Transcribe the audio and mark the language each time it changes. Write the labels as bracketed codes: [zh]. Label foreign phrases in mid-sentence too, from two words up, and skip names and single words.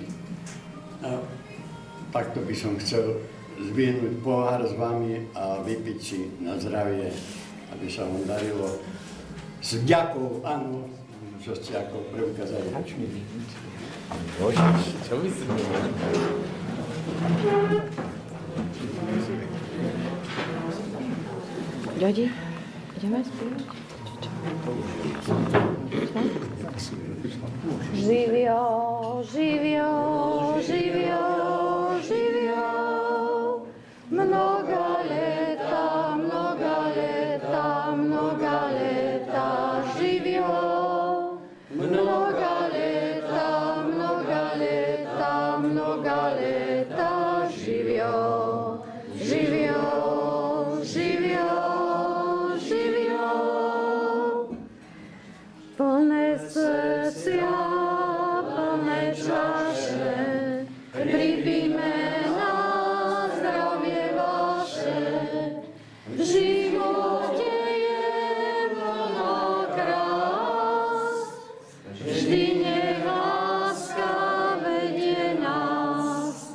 [sk] A takto by som chcel zdvihnúť pohár s vami a vypiť si na zdravie, aby sa vám darilo s vďakou, áno, čo ste ako preukázali. Bože, čo by si Ďodi, ideme spievať? [sr] Živio, živio, živio, živio, mnoga leta, mnoga leta, mnoga leta, živio, mnoga leta, mnoga leta, mnoga leta, živio, živio, živio, živio, [sk] plné srdcia, plné čaše, pripíme na zdravie vaše. V živote je plno krás, vždy nech láska vedie nás.